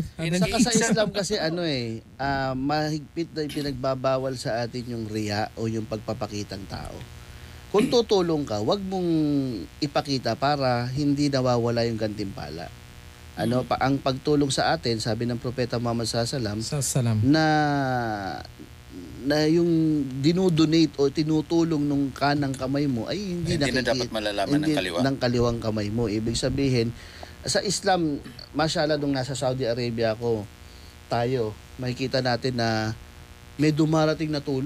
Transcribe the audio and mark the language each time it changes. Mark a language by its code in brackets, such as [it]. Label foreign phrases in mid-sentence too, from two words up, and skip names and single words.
[tl] Saka sa Islam kasi mahigpit na pinagbabawal sa atin yung riya o yung pagpapakitang tao. Kung tutulong ka, wag mong ipakita para hindi nawawala yung gantimpala. ang pagtulong sa atin, sabi ng Propeta Muhammad [ar] صلى الله عليه وسلم, [tl] Salam. na yung dinodonate o tinutulong nung kanang kamay mo ay hindi na dapat malalaman ng kaliwa. Ng kaliwang kamay mo. Ibig sabihin, sa Islam, masyala nung nasa Saudi Arabia tayo, makikita natin na may dumarating na tulong.